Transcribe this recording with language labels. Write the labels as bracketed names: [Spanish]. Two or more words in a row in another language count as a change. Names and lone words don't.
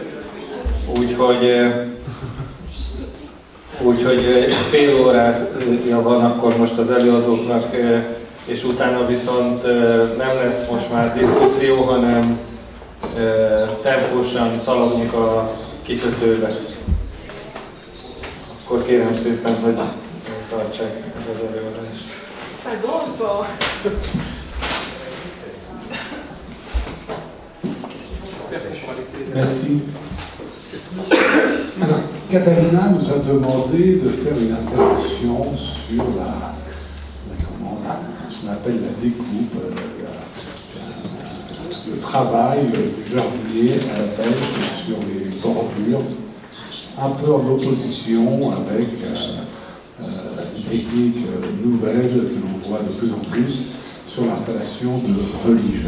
[Hungarian] Úgyhogy fél órája van akkor most az előadóknak, és utána viszont nem lesz most már diszkuszió, hanem tempósan szaladunk a kikötőbe. Akkor kérem szépen, hogy tartsák az előadást. [French] Merci. Alors, Katharina nous a demandé de faire une intervention sur ce qu'on appelle la découpe, le travail du jardinier à la pêche sur les bordures, un peu en opposition avec une technique nouvelle que l'on voit de plus en plus sur l'installation de religes.